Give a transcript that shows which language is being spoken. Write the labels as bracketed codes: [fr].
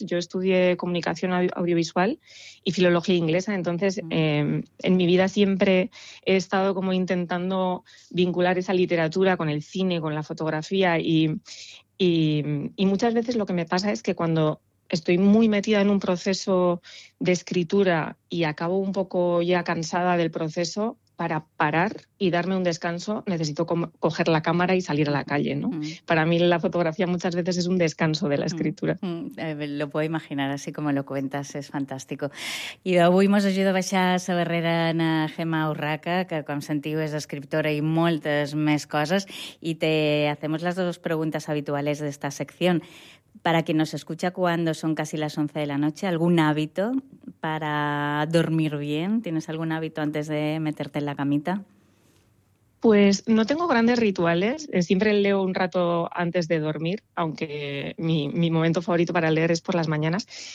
[es] Yo estudié comunicación audiovisual y filología inglesa, entonces en mi vida siempre he estado como intentando vincular esa literatura con el cine, con la fotografía, y muchas veces lo que me pasa es que cuando estoy muy metida en un proceso de escritura y acabo un poco ya cansada del proceso, para parar y darme un descanso necesito coger la cámara y salir a la calle, ¿no? Para mí la fotografía muchas veces es un descanso de la escritura. Lo puedo imaginar, así como lo cuentas, es fantástico. [ca] I d'avui mos ajuda a baixar a la barrera a Gemma Urraca, que com sentiu és escriptora i moltes més coses, i [es] te hacemos las dos preguntas habituales de esta sección. Para quien nos escucha cuando son casi las 11 de la noche, ¿algún hábito para dormir bien? ¿Tienes algún hábito antes de meterte en la camita? Pues no tengo grandes rituales. Siempre leo un rato antes de dormir, aunque mi momento favorito para leer es por las mañanas.